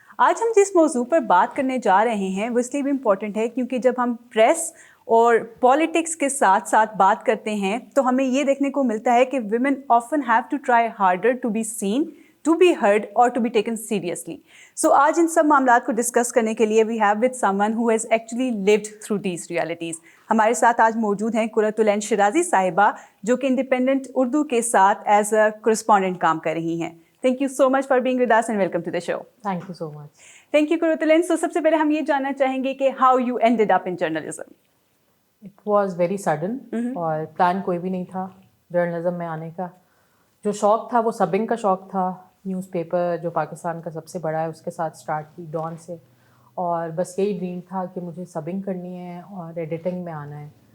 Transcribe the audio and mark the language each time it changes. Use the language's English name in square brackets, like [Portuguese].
[Urdu] آج ہم جس موضوع پر بات کرنے جا رہے ہیں وہ اس لیے بھی امپورٹنٹ ہے کیونکہ جب ہم پریس اور پالیٹکس کے ساتھ ساتھ بات کرتے ہیں تو ہمیں یہ دیکھنے کو ملتا ہے کہ [English] Women often have to try harder to be seen, to be heard اور to be taken seriously. [Urdu] سو آج ان سب معاملات کو ڈسکس کرنے کے لیے [English] We have with someone who has actually lived through these realities. [Urdu] ہمارے ساتھ آج موجود ہیں قرۃ العین شیرازی صاحبہ، جو کہ انڈیپینڈنٹ اردو کے ساتھ [English] as a correspondent [Urdu] کام کر رہی ہیں. [English] Thank you so much for being with us and welcome to the show. Thank you so much. Thank you Quratulain. [Urdu] سو سب سے پہلے ہم یہ جاننا چاہیں گے کہ [English] How you ended up in journalism. It was very sudden [Urdu] اور پلان کوئی بھی نہیں تھا جرنلزم میں آنے کا. جو شوق تھا وہ سبنگ کا شوق تھا. نیوز پیپر جو پاکستان کا سب سے بڑا ہے اس کے ساتھ اسٹارٹ کی ڈان سے، اور بس یہی ڈریم تھا کہ مجھے سبنگ کرنی ہے اور ایڈیٹنگ میں آنا ہے.